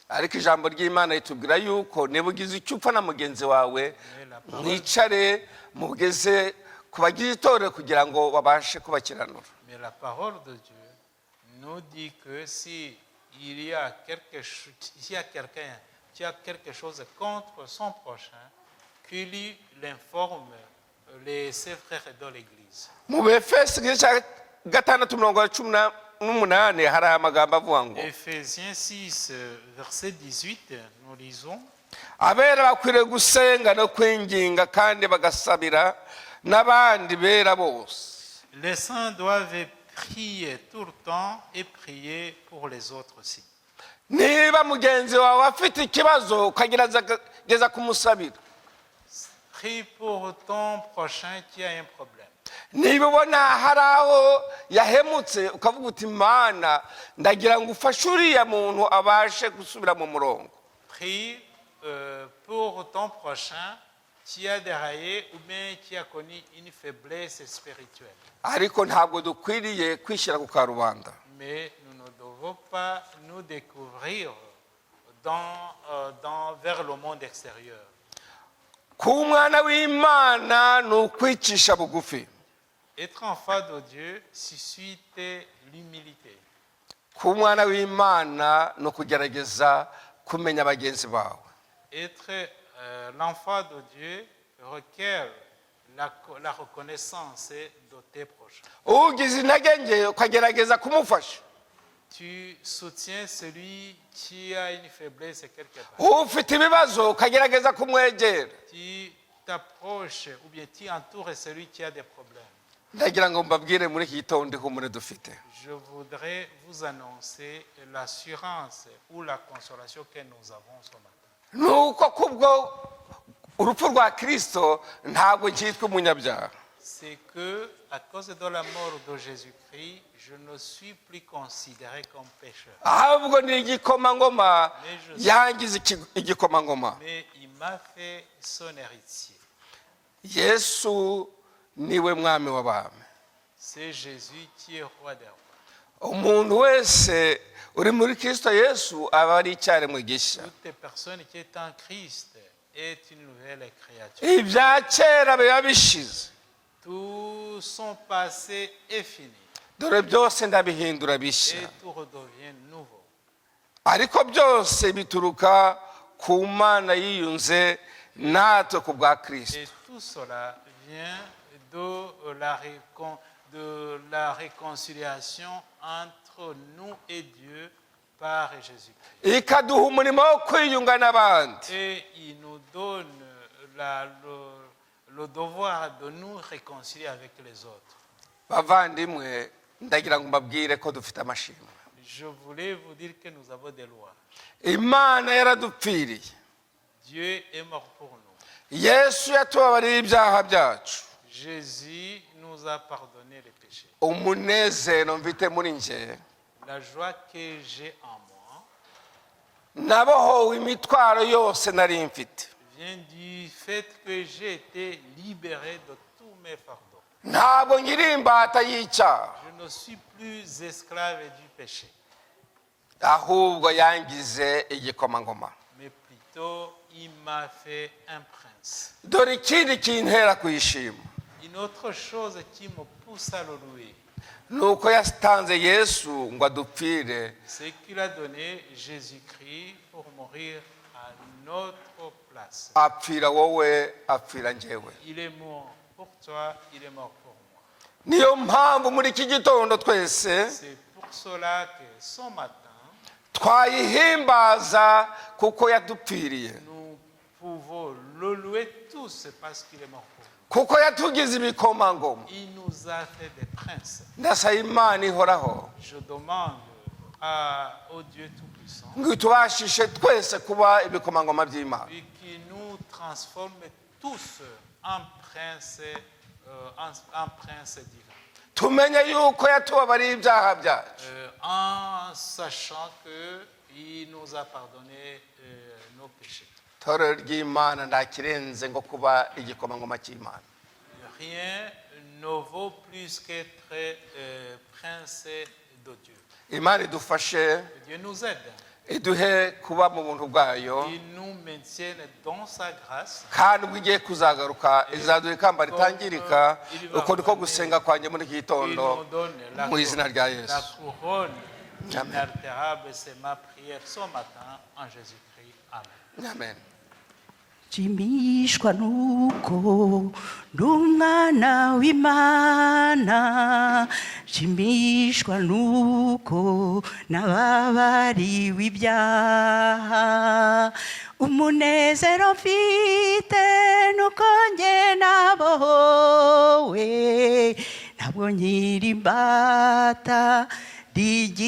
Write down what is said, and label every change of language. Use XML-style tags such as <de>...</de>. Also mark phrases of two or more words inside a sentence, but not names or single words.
<rw>Ariko ijambo ry'Imana ritubwira yuko niba ugize icyo upfa na mugenzi wawe mwicare mugeze ku bagize itorero kugira ngo babashe kubakiranura.</rw> <fr>Mais la parole de Dieu nous dit que si il y a quelqu'un qui a quelque chose contre son prochain, qu'il l'informe ses frères de l'église.</fr> <rw>Mu Befeso igice cya 6:18 hari amagambo avuga ngo</rw> <fr>Ephésiens 6, verset 18, nous lisons.</fr> <rw>Abera bakwiriye gusenga no kwinginga kandi bagasabira n'abandi bera bose.</rw> <fr>Les saints doivent prier tout le temps et prier pour les autres aussi.</fr> <rw>Niba mugenzi wawe afite ikibazo ukagerageza kumusabira.</rw> <fr>Prie pour ton prochain qui a un problème.</fr> <rw>Niba ubona hari aho yahemutse ukavuga uti Mana ndagira ngo ufashe uriya muntu abashe gusubira mu murongo.</rw> <fr>Prie pour ton prochain qui a déraillé ou bien qui a connu une faiblesse spirituelle.</fr> <rw>Ariko ntabwo dukwiriye kwishyira ku karubanda.</rw> <fr>Mais nous ne devons pas nous découvrir vers le monde extérieur.</fr> <rw>Ku mwana w'Imana ni ukwicisha bugufi.</rw> <fr>Être enfant de Dieu suscite l'humilité.</fr> <rw>Ku mwana w'Imana ni ukugerageza kumenya bagenzi bawe.</rw> <fr>Être l'enfant de Dieu requiert la reconnaissance de tes proches.</fr> <rw>Ugize intege nke ukagerageza kumufasha.</rw> <fr>Tu soutiens celui qui a une faiblesse quelque part.</fr> <rw>Ufite ibibazo ukagerageza kumwegera.</rw> <fr>Tu t'approches ou bien tu entoures celui qui a des problèmes.</fr> <rw>Ndagira ngo mbabwire muri iki gitondo ihumure dufite.</rw> <fr>Je voudrais vous annoncer l'assurance ou la consolation que nous avons ce matin.</fr> <rw>Nuko kubwo urupfu rwa Kristo ntabwo cyitwa umunyabyaha.</rw> <fr>C'est que à cause de la mort de Jésus-Christ, je ne suis plus considéré comme pécheur.</fr> <rw>Ahubwo ni igikomangoma yangize igikomangoma.</rw> <fr>Mais il m'a fait son héritier.</fr> <rw>yesu niwe mwami w'abami.</rw> <fr>C'est Jésus qui est roi des rois.</fr> <rw>Umuntu wese uri muri Kristo Yesu aba ari icyaremwe gishya.</rw> <fr>Toute personne qui est en Christ est une nouvelle créature.</fr> <rw>Ibya kera biba bishize,</rw> <fr>Tout son passé est fini</fr> <rw>dore byose ndabihindura bishya.</rw> <fr>et tout redevient nouveau.</fr> <rw>Ariko byose bituruka ku Mana yiyunze natwe ku bwa Kristo.</rw> <fr>Et tout cela vient de la réconciliation entre nous et Dieu par Jésus-Christ.</fr> <rw>Ikaduha umurimo wo kwiyunga n'abandi.</rw> <fr>Et il nous donne le devoir de nous réconcilier avec les autres.</fr> <rw>Bavandimwe, ndagira ngo mbabwire ko dufite amashimwe.</rw> <fr>Je voulais vous dire que nous avons des lois.</fr> <rw>Imana yaradupfiriye.</rw> <fr>Dieu est mort pour nous.</fr> <rw>Yesu yatubabariye ibyaha byacu.</rw> <fr>Jésus nous a pardonné les péchés.</fr> <rw>Umunezero mfite muri nje,</rw> <fr>La joie que j'ai en moi</fr> <rw>nabohowe imitwaro yose nari mfite.</rw> <fr>vient du fait que j'ai été libéré de tous mes fardeaux.</fr> <rw>Ntabwo nkiri imbata y'icyaha,</rw> <fr>Je ne suis plus esclave du péché,</fr> <rw>ahubwo yangize igikomangoma.</rw> <fr>mais plutôt il m'a fait un prince.</fr> <rw>Dore ikindi kintera kuyishima,</rw> <fr>Une autre chose qui me pousse à le louer,</fr> <rw>ni uko yatanze Yesu ngo adupfire,</rw> <fr>c'est qu'il a donné Jésus-Christ pour mourir à notre place.</fr> <rw>apfira wowe, apfira njyewe.</rw> <fr>Il est mort pour toi, il est mort pour moi.</fr> <rw>Niyo mpamvu muri iki gitondo twese</rw> <fr>C'est pour cela que ce matin,</fr> <rw>twayihimbaza kuko yadupfiriye,</rw> <fr>nous pouvons le louer tous parce qu'il est mort pour nous.</fr> <rw>kuko yatugize ibikomangoma.</rw> <fr>Il nous a fait des princes.</fr> <rw>Ndasaba Imana ihoraho</rw> <fr>Je demande au Dieu Tout-Puissant</fr> <rw>ngo tubashishe twese kuba ibikomangoma by'Imana.</rw> <fr>et qui nous transforme tous en princes divins.</fr> <rw>Tumenye yuko yatubabariye ibyaha byacu,</rw> <fr>En sachant qu'il nous a pardonné nos péchés.</fr> <rw>itorero ry'Imana nta kirenze ngo kuba igikomangoma cy'Imana.</rw> <fr>Rien ne vaut plus qu'être prince de Dieu.</fr> <rw>Imana idufashe,</rw> <fr>Que Dieu nous aide.</fr> <rw>iduhe kuba mu buntu bwayo,</rw> <fr>Il nous maintienne dans sa grâce.</fr> <rw>kandi ubwo igiye kuzagaruka izaduha ikamba ritangirika. Uko niko gusenga kwanjye muri iki</rw> <fr>Il</fr> <rw>gitondo</rw> <fr>nous donne</fr> <rw>mu izina rya</rw> <fr>la</fr> <rw>Yesu.</rw> <fr>couronne</fr> <rw>Amen.</rw> <fr>inaltérable. C'est ma prière ce matin en Jésus-Christ. Amen. Amen.</fr> <rw>nshimishwa nuko ndi umwana w'Imana, nshimishwa nuko nababariwe ibyaha, umunezero mfite nuko njye nabohowe, ntabwo nkiri imbata ndi</rw>